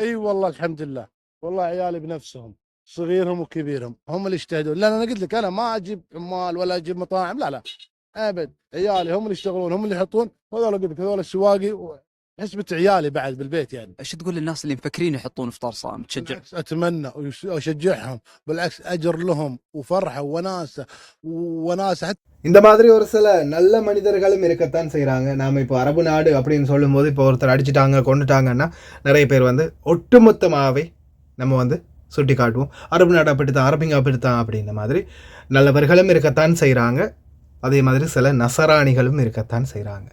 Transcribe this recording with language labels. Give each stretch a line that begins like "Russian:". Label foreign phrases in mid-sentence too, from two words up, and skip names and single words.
Arabic: اي والله الحمد لله، والله عيالي بنفسهم صغيرهم وكبيرهم هم اللي يجتهدون، لان انا قلت لك انا ما اجيب عمال ولا اجيب مطاعم، لا ابد، عيالي هم اللي يشتغلون هم اللي يحطون، هذول قلت لك هذول السواقي حسبة عيالي بعد بالبيت يعني. ايش تقول للناس اللي مفكرين يحطون افطار صائم تشجع؟ بالعكس اتمنى واشجعهم، بالعكس اجر لهم وفرحه وناسه حتى.
Tamil: இந்த மாதிரி ஒரு சில நல்ல மனிதர்களும் இருக்கத்தான் செய்கிறாங்க. நாம் இப்போ அரபு நாடு அப்படின்னு சொல்லும்போது இப்போ ஒருத்தர் அடிச்சிட்டாங்க கொண்டுட்டாங்கன்னா நிறைய பேர் வந்து ஒட்டுமொத்தமாகவே நம்ம வந்து சுட்டி காட்டுவோம், அரபு நாடு அப்படித்தான், அரபிங்க அப்படித்தான் அப்படின்ற மாதிரி. நல்லவர்களும் இருக்கத்தான் செய்கிறாங்க, அதே மாதிரி சில நசராணிகளும் இருக்கத்தான் செய்கிறாங்க.